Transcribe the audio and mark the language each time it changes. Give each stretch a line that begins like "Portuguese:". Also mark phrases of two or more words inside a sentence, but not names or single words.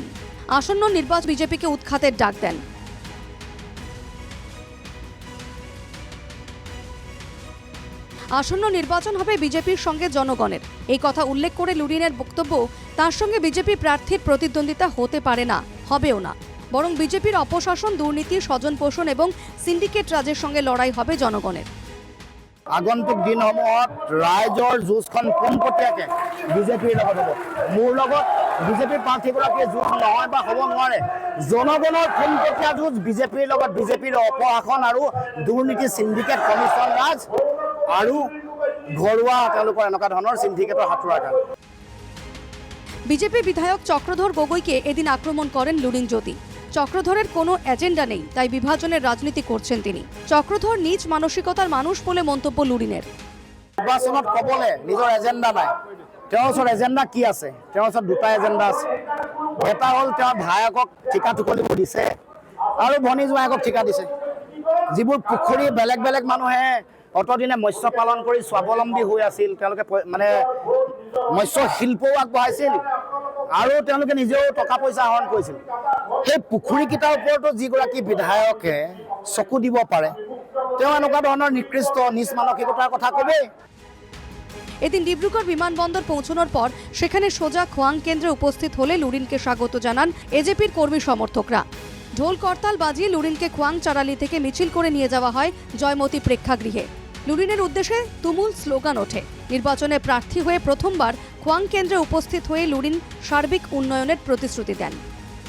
Bangla: আসন্ন নির্বাচন বিজেপিকে উৎখাতের ডাক দেন। আসন্ন নির্বাচন হবে বিজেপির সঙ্গে জনগণের, এই কথা উল্লেখ করে লুরিনের বক্তব্য, তার সঙ্গে বিজেপি প্রার্থীর প্রতিদ্বন্দ্বিতা হতে পারে না, হবেও না। বরং বিজেপির অপশাসন, দুর্নীতি, স্বজন পোষণ এবং সিন্ডিকেট রাজের সঙ্গে লড়াই হবে জনগণের।
Assamese: আগন্তুক দিনসমূহত ৰাইজৰ যুঁজখন পোনপটীয়াকৈ বিজেপিৰ লগত হ'ব। মোৰ লগত বিজেপিৰ প্ৰাৰ্থীগৰাকীয়ে যুঁজ নহয় বা হ'ব নোৱাৰে। জনগণৰ পোনপটীয়া যুঁজ বিজেপিৰ লগত, বিজেপিৰ অপশাসন আৰু দুৰ্নীতি, সিন্ডিকেট, কমিশ্যন ৰাজ আৰু ঘৰুৱা তেওঁলোকৰ এনেকুৱা ধৰণৰ সিন্ডিকেটৰ হাতোৰাৰ কাৰণে।
Bangla: বিজেপি বিধায়ক চক্রধর গগৈকে এদিন আক্রমণ করেন লুরিনজ্যোতি। চক্রধরের কোনো এজেন্ডা নেই, তাই বিভাজনের রাজনীতি করছেন তিনি। চক্রধর নিজ মানসিকতার মানুষ বলে মন্তব্য লুরিনের।
Assamese: নিৰ্বাচনত ক'বলৈ নিজৰ এজেণ্ডা নাই। তেওঁৰ ওচৰত এজেণ্ডা কি আছে? তেওঁৰ ওচৰত দুটা এজেণ্ডা আছে। এটা হ'ল তেওঁৰ ভায়েকক ঠিকা টুকলিব দিছে আৰু ভনী জোঁৱায়েকক ঠিকা দিছে। যিবোৰ পুখুৰী বেলেগ বেলেগ মানুহে অতদিনে মৎস্য পালন কৰি স্বাৱলম্বী হৈ আছিল, তেওঁলোকে মানে মৎস্য শিল্পও আগবঢ়াইছিল আৰু তেওঁলোকে নিজেও টকা পইচা আহৰণ কৰিছিল। সেই পুখুৰীকেইটাৰ ওপৰতো যিগৰাকী বিধায়কে চকু দিব পাৰে, তেওঁ এনেকুৱা ধৰণৰ নিকৃষ্ট নিজ মানসিকতাৰ কথা কবেই।
Bangla: এদিন ডিব্রুগড় বিমানবন্দর পৌঁছানোর পর সেখানে সোজা খোয়াং কেন্দ্রে উপস্থিত হলে লুরিনকে স্বাগত জানান এজেপির কর্মী সমর্থকরা। ঢোল করতাল বাজিয়ে লুরিনকে খোয়াং চারালি থেকে মিছিল করে নিয়ে যাওয়া হয় জয়মতী প্রেক্ষাগৃহে। লুরিনের উদ্দেশ্যে তুমুল স্লোগান ওঠে। নির্বাচনে প্রার্থী হয়ে প্রথমবার খোয়াং কেন্দ্রে উপস্থিত হয়ে লুরিন সার্বিক উন্নয়নের প্রতিশ্রুতি দেন।